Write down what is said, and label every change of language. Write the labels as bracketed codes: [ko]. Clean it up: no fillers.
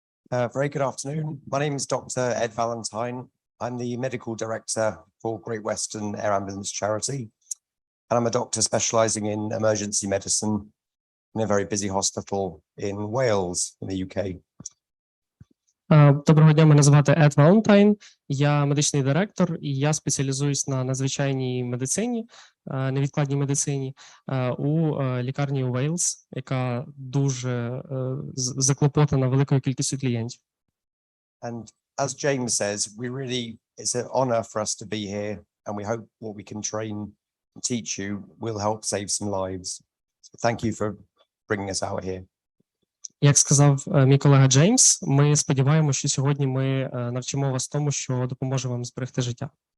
[en] Very good afternoon. My name is Dr. Ed Valentine. I'm the medical director for Great Western Air Ambulance Charity, and I'm a doctor specialising in emergency medicine in a very busy hospital in Wales, in the UK. [uk] Доброго дня, мене звати Ед Валентайн, я медичний директор і я спеціалізуюсь на надзвичайній медицині, невідкладній медицині у лікарні Уейлс, яка дуже заклопотана великою кількістю клієнтів. [en] And as James says, it's an honour for us to be here, and we hope what we can train and teach you will help save some lives. So thank you for bringing us out here. [uk] Як сказав мій колега Джеймс, ми сподіваємося, що сьогодні ми навчимо вас тому, що допоможе вам зберегти життя.